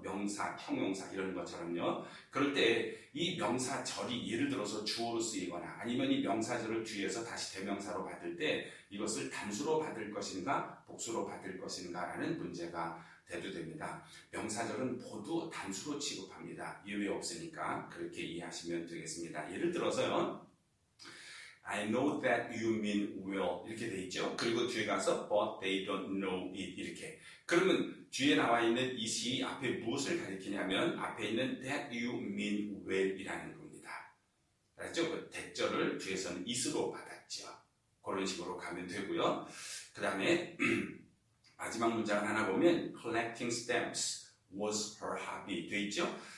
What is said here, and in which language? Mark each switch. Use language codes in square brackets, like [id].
[ko] 명사, 형용사 이런 것처럼요. 그럴 때 이 명사절이 예를 들어서 주어로 쓰이거나 아니면 이 명사절을 뒤에서 다시 대명사로 받을 때 이것을 단수로 받을 것인가 복수로 받을 것인가 라는 문제가 대두됩니다. 명사절은 모두 단수로 취급합니다. 예외 없으니까 그렇게 이해하시면 되겠습니다. 예를 들어서요. [en] I know that you mean well [ko] 이렇게 돼 있죠. 그리고 뒤에 가서 [en] but they don't know it [ko] 이렇게. 그러면 뒤에 나와 있는 이 시 앞에 무엇을 가리키냐면 앞에 있는 [en] that you mean well [ko] 이라는 겁니다. 알았죠? 그 대절을 뒤에서는 is로 받았죠. 그런 식으로 가면 되고요. 그 다음에 마지막 문장 하나 보면 [en] collecting stamps was her hobby [ko] 돼 있죠.